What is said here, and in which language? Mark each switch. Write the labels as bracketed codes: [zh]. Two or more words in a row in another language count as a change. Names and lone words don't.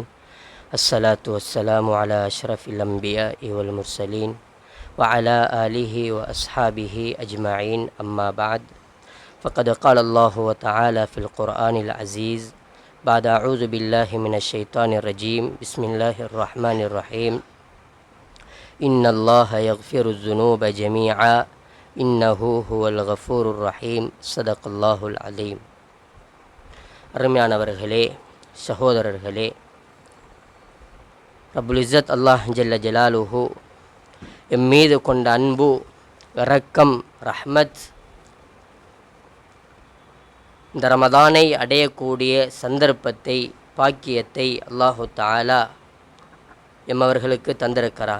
[ar] الصلاة والسلام على أشرف الأنبياء والمرسلين وعلى آله وأصحابه أجمعين، أما بعد، فقد قال الله تعالى في القرآن العزيز بعد أعوذ بالله من الشيطان الرجيم بسم الله الرحمن الرحيم إن الله يغفر الذنوب جميعا إنه هو الغفور الرحيم. صدق الله العليم. [ta] அருமையானவர்களே, சகோதரர்களே, [ar] رب العزة الله جل جلاله [ta] எம்மீது கொண்ட அன்பு, இரக்கம், ரஹ்மத் இந்த ரமதானை அடையக்கூடிய சந்தர்ப்பத்தை, பாக்கியத்தை [ar] الله تعالى [ta] எம்மவர்களுக்கு தந்திருக்கிறான்.